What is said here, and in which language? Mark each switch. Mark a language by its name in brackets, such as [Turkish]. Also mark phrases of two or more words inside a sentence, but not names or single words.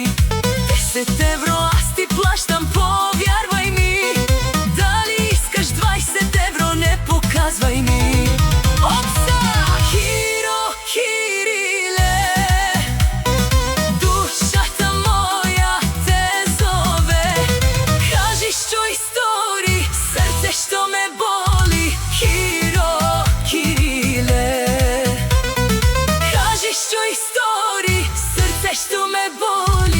[Bulgarian] €10 аз ти плащам, повярвай ми. Дали искаш €20, не показвай ми. Опса! [Macedonian] Киро, Кириле, душата моја те зове. Кажи што истори, срце што ме боли. Киро, Кириле, кажи што истори, срце што ме боли.